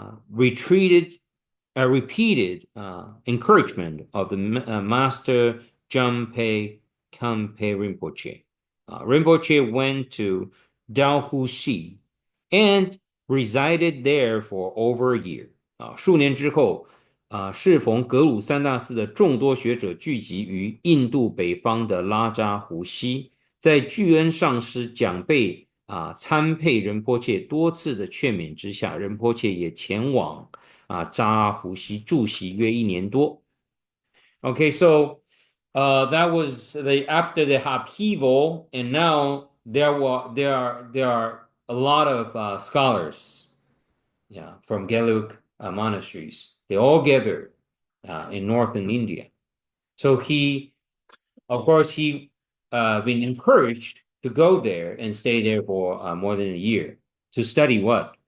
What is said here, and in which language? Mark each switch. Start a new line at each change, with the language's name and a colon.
English: repeated encouragement of the master Jampe Kampe Rinpoche, Rinpoche went to Dalhousie and resided there for over a year.
Chinese: 数年之后，适逢格鲁三大寺的众多学者聚集于印度北方的拉扎湖西，在巨恩上师蒋贝参配仁波切多次的劝勉之下，仁波切也前往扎拉湖西住席约1年多。
English: Okay, so that was after the upheaval, and now there are a lot of scholars, yeah, from Gelug monasteries. They all gathered in northern India. So of course, he been encouraged to go there and stay there for more than a year to study what?